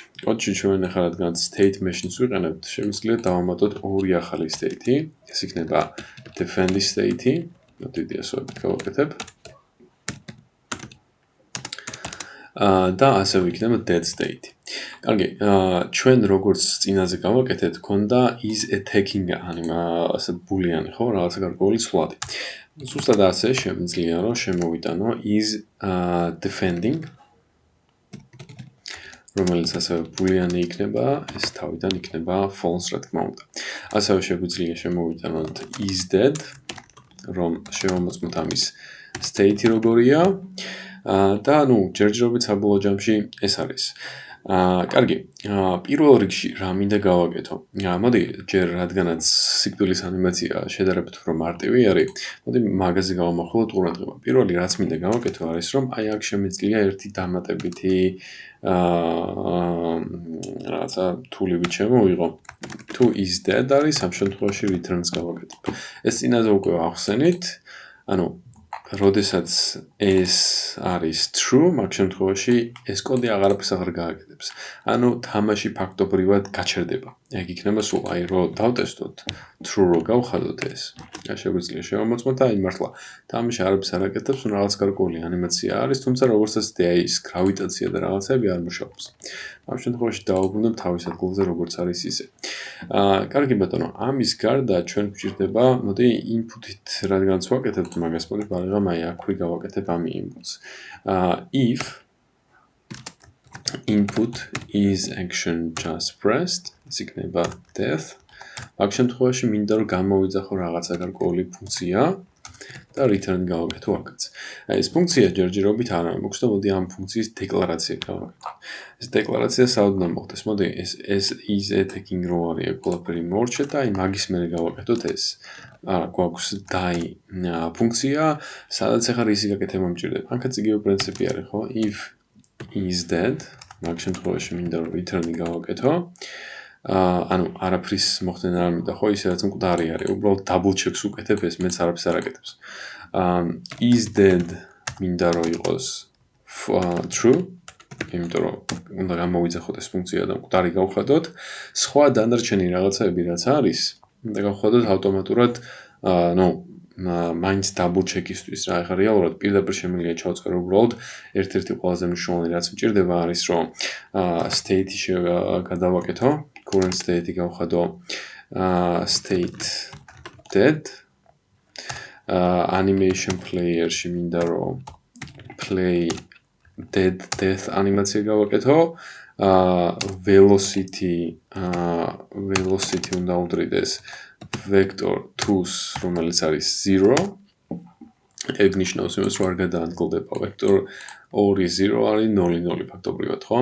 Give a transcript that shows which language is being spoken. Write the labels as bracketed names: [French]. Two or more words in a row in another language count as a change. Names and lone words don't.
[Georgian] კოდში ჩვენ ახლა რადგან [English] state machine- [Georgian] ს ვიყენებთ, შემიძლია დავამატოთ ორი ახალი state-ი. ეს იქნება defend-ის state-ი. მოდით ასოებით გავაკეთებ. და ასევე იქნება [English] dead state- [Georgian] ი. კარგი, ჩვენ როგორც წინაზე გავაკეთეთ, ქონდა [English] is attacking [Georgian] ასე ბულიანი, ხო, რაღაცა გარკვეული ცვლადი. ზუსტად ასე შემიძლია რომ შემოვიტანო [English] is defending, [Georgian] რომელიც ასევე ბულიანი იქნება, ეს თავიდან იქნება false, რა თქმა უნდა. ასევე შეგვიძლია შემოვიტანოთ [English] is dead, [Georgian] რომ შევამოწმოთ ამის state-ი როგორია და ჯერჯერობით საბოლოო ჯამში ეს არის. კარგი, პირველ რიგში რა მინდა გავაკეთო? მოდი ჯერ რადგანაც სიკვდილის ანიმაცია შედარებით უფრო მარტივი არის, მოდი მაგაზე გავამახვილოთ ყურადღება. პირველი რაც მინდა გავაკეთო არის რომ აქ შემიძლია ერთი დამატებითი რაღაცა თულივით შემოვიღო. თუ [English] is dead [Georgian] არის, ამ შემთხვევაში return-ს გავაკეთებ. ეს წინაზე უკვე ახსენით, როდესაც ეს არის true, მაგ შემთხვევაში ეს კოდი აღარაფერს აღარ გააკეთებს. თამაში ფაქტობრივად გაჩერდება. ეგ იქნება სულ რომ დავტესტოთ true რო გავხადოთ ეს. შეგვიძლია შევამოწმოთ და მართლა თამაში არაფერს არ აკეთებს, რაღაც გარკვეული ანიმაცია არის, თუმცა როგორც ასეთი ის გრავიტაცია და რაღაცები არ მუშაობს. ამ შემთხვევაში დავუბრუნდებ თავის ადგილზე როგორც არის ისე. კარგი ბატონო, ამის გარდა ჩვენ გვჭირდება, მოდი input-ით რადგანაც ვაკეთებთ მაგას, მოდი ბალიღამ აქვე გავაკეთებ ამ inputs. [English] If input is action just pressed, [Georgian] ეს იქნება death. მაგ შემთხვევაში მინდა რომ გამოვიძახო რაღაცა გარკვეული ფუნქცია და return გავაკეთო აქაც. ეს ფუნქცია ჯერჯერობით არ მაქვს და მოდი ამ ფუნქციის დეკლარაცია გავაკეთო. ეს დეკლარაცია საუდნა მოხდეს. მოდი ეს [English] is attacking [Georgian] რო არის ყველაფერი მორჩა და მაგის მერე გავაკეთოთ ეს. გვაქვს die ფუნქცია, სადაც ახლა რისი გაკეთება მჭირდება. აქაც იგივე პრინციპი არის, ხო? [English] If is dead, [Georgian] მაგ შემთხვევაში მინდა რომ return-ი გავაკეთო. არაფრის მოხდენა არ მინდა, ხო, ისე რაც მკვდარი არის, უბრალოდ [English] double checks [Georgian] უკეთებ, ეს მეც არაფერს არ აკეთებს. [English] Is dead [Georgian] მინდა რომ იყოს true, იმიტომ რომ უნდა გამოვიძახოთ ეს ფუნქცია და მკვდარი გავხადოთ. სხვა დანარჩენი რაღაცაები რაც არის, უნდა გავხადოთ ავტომატურად, მაინც [English] double check- [Georgian] ისთვის რა, ეხლა რეალურად პირდაპირ შემიძლია ჩავწერო უბრალოდ ერთ-ერთი ყველაზე მნიშვნელოვანი რაც მჭირდება არის რომ state-ი გადავაკეთო, [English] current state- [Georgian] ი გავხადო [English] state dead, animation player- [Georgian] ში მინდა რომ [English] play death [Georgian] ანიმაცია გავაკეთო, velocity უნდა უდრიდეს vector 2-ს, რომელიც არის 0. ეგ ნიშნავს იმას, რომ არ გადაადგილდება vector 2 0 არის 0 0 ფაქტობრივად, ხო?